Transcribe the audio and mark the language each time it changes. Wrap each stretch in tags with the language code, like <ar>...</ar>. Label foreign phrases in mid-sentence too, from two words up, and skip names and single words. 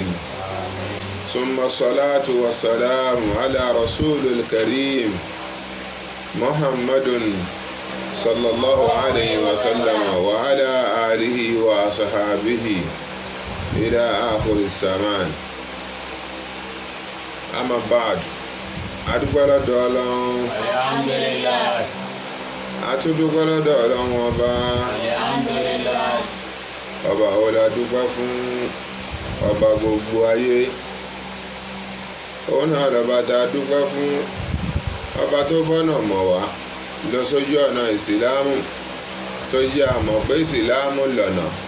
<ar>ثم الصلاة والسلام على رسول الكريم محمد صلى الله عليه وسلم وعلى آله وصحابه إلى آخر الزمان. أما بعد</ar> <yo>adúpẹ́ lọ́dọ̀ Ọlọ́run. Alhamdulillah. Atúndúpẹ́ lọ́dọ̀ Ọlọ́run ọba. Alhamdulillah. Ọba wo la dúpẹ́ fún? Ọba gbogbo ayé. Òun náà lọ́ba tá a dúpẹ́ fún. Ọba tó fọ́nà mọ̀ wá lọ sójú ọ̀nà ìsìlámù tó jẹ́ àmọ̀ pé ìsìlámù lọ̀nà.</yo>